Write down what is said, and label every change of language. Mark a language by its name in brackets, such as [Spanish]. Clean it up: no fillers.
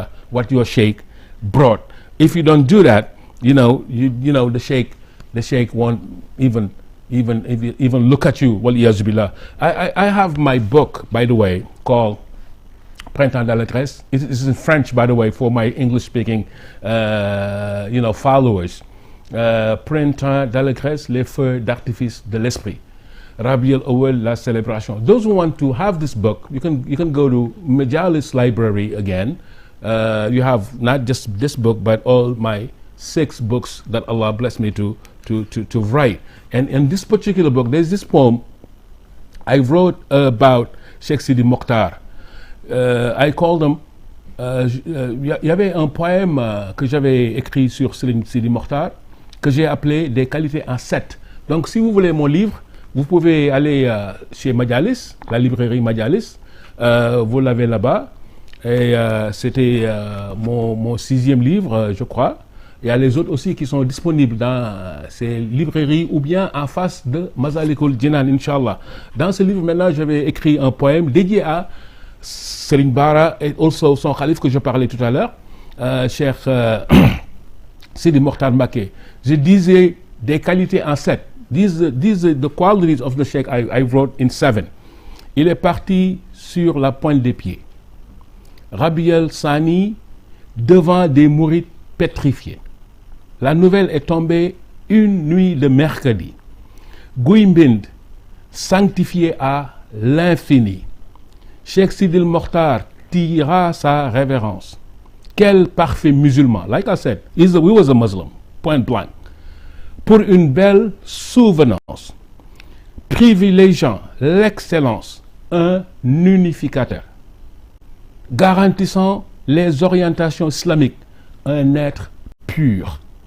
[English] what your sheikh brought. If you don't do that, the sheikh won't even look at you. [Arabic] Wal-iyaz billah. [English] I have my book, by the way, called Printemps d'Allégresse. It is in French, by the way, for my English-speaking, followers. [French] Printemps d'Allégresse, les feux d'artifice de l'esprit. Rabi al-Awwal, la célébration. [English] Those who want to have this book, you can go to Majalis Library again. You have not just this book, but all my 6 books that Allah blessed me to write. And in this particular book, there's this poem I wrote about Cheikh Sidi Mokhtar. I called them. [French] Il y avait un poème que j'avais écrit sur Sidi Mokhtar que j'ai appelé Des qualités en 7. Donc, si vous voulez mon livre, vous pouvez aller chez Majalis, la librairie Majalis. Vous l'avez là-bas. Et c'était mon 6e livre, je crois. Il y a les autres aussi qui sont disponibles dans ces librairies ou bien en face de Masalikul Jinan, Inch'Allah. Dans ce livre, maintenant, j'avais écrit un poème dédié à Serigne Bara et aussi son calife que je parlais tout à l'heure, Cheikh Sidi Mokhtar Mbacké. Je disais des qualités en 7. [English] These are the qualities of the Sheikh I wrote in 7. [French] Il est parti sur la pointe des pieds. Rabi al-Sani devant des mourides pétrifiés. La nouvelle est tombée une nuit de mercredi. Gouimbind, sanctifié à l'infini. Cheikh Sidil Mokhtar tira sa révérence. Quel parfait musulman. [English] Like I said, he was a Muslim, point blank. [French] Pour une belle souvenance, privilégiant l'excellence, un unificateur. Garantissant les orientations islamiques, un être pur.